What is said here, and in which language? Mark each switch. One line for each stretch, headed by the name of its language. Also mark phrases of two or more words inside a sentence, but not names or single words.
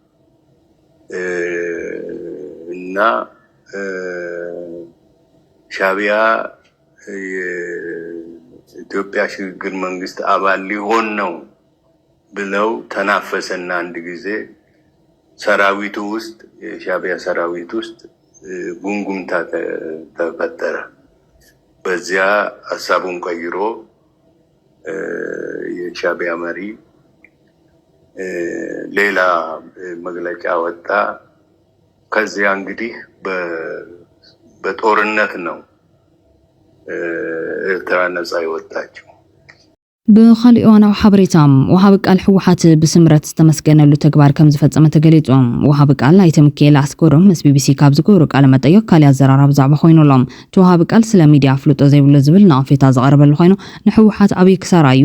Amharic: እና ሻዕቢያ የኢትዮጵያ ሽግግር መንግስት አባል ሊሆን ነው ብለው ተናፈሰና አንድ ጊዜ ሰራዊቱ ውስጥ የሻዕቢያ ሰራዊት ውስጥ ጉንጉምታ ተፈጠረ። በዚያ ሐሳቡን ቀይሮ የሻዕቢያ መሪ ሌላ መግለጫ ወጣ። ከዚያ እንግዲህ በጦርነት ነው ኤርትራ ነፃ የወጣችው።
Tigrinya: ብኻልእ እዋናዊ ሓበሬታም ወሃቢ ቃል ሕወሓት ብስምረት ዝተመስገነሉ ተግባር ከም ዝፈጸመ ተገሊጾም ወሃቢ ቃል ናይቲ ሚካኤል ኣስገዶም ምስ ቢቢሲ ካብ ዝገበሩ ቃለ መጠይቅ ካልእ ኣዘራርባ ብዛዕባ ኮይኑሎም እቲ ወሃቢ ቃል ስለ ሚድያ ፍሉጦ ዘይብሉ ዝብል ንኣፌታ ዝቐረበሉ ኮይኑ ንሕወሓት ዓብዪ ክሳራ እዩ